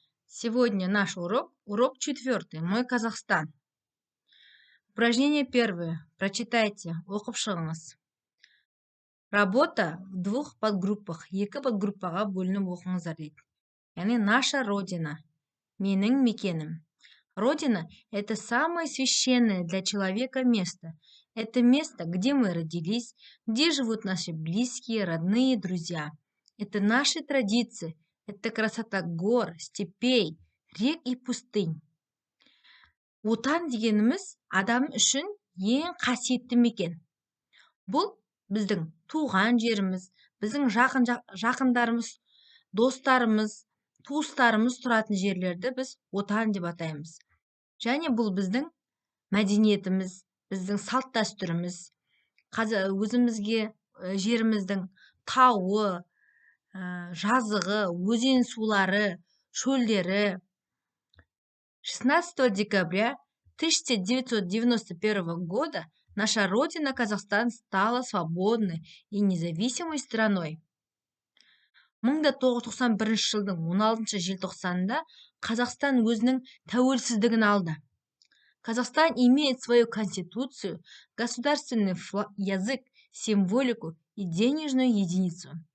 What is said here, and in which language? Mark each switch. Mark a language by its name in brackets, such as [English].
[Russian] Сегодня наш урок 4, мой Казахстан. Упражнение 1. Прочитайте, [Kazakh] оқып шығыңыз. [Russian] Работа в двух подгруппах, [Kazakh] екі подгруппаға бөлініп оқыңыздар дейді. Яғни [Russian] наша родина, [Kazakh] менің мекенім. [Russian] Родина – это самое священное для человека место. Это место, где мы родились, где живут наши близкие, родные, друзья. Это наши традиции. Это красота гор, степей, рек и пустынь. [Kazakh] Отан дегеніміз адам үшін ең қасиетті мекен. Бұл біздің туған жеріміз, біздің жақындарымыз, достарымыз, туыстарымыз тұратын жерлерді біз отан деп атаймыз. Және бұл біздің мәдениетіміз, біздің салт дәстүріміз, өзімізге жеріміздің тауы, жазығы, өзен сулары, шөлдері. [Russian] 16 декабря 1991 года наша родина Казахстан стала свободной и независимой страной. [Kazakh] 1991 жылдың 16 желтоқсанында Қазақстан өзінің тәуелсіздігін алды. [Russian] Казахстан имеет свою конституцию, государственный язык, символику и денежную единицу.